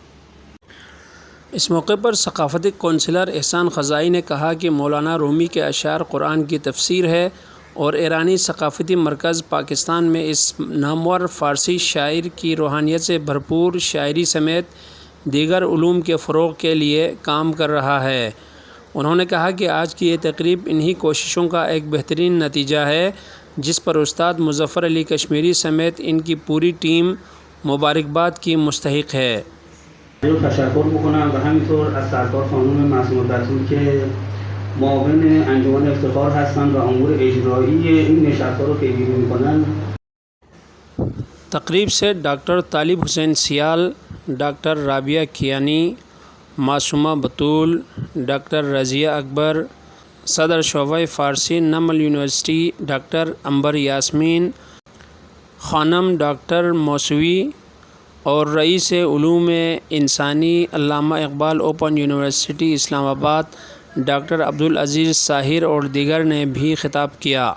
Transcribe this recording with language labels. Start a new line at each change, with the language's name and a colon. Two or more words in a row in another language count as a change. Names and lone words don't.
Urdu: اس موقع پر ثقافتی کونسلر احسان خزائی نے کہا کہ مولانا رومی کے اشعار قرآن کی تفسیر ہے اور ایرانی ثقافتی مرکز پاکستان میں اس نامور فارسی شاعر کی روحانیت سے بھرپور شاعری سمیت دیگر علوم کے فروغ کے لیے کام کر رہا ہے۔ انہوں نے کہا کہ آج کی یہ تقریب انہی کوششوں کا ایک بہترین نتیجہ ہے جس پر استاد مظفر علی کشمیری سمیت ان کی پوری ٹیم مبارکباد کی مستحق ہے۔
Persian: تشکر میکنم و همینطور از سرکار خانم معصومه بتول که معاون انجمن افتخار هستند و امور اجرایی این نشست‌ها رو پیگیری میکنن۔
Urdu: تقریب سے ڈاکٹر طالب حسین سیال، ڈاکٹر رابعہ کیانی، معصومہ بتول، ڈاکٹر رضیہ اکبر، صدر شعبہ فارسی نمل یونیورسٹی ڈاکٹر عنبر یاسمین خانم، ڈاکٹر موسوی اور رئیس علوم انسانی علامہ اقبال اوپن یونیورسٹی اسلام آباد ڈاکٹر عبدالعزیز ساحر اور دیگر نے بھی خطاب کیا۔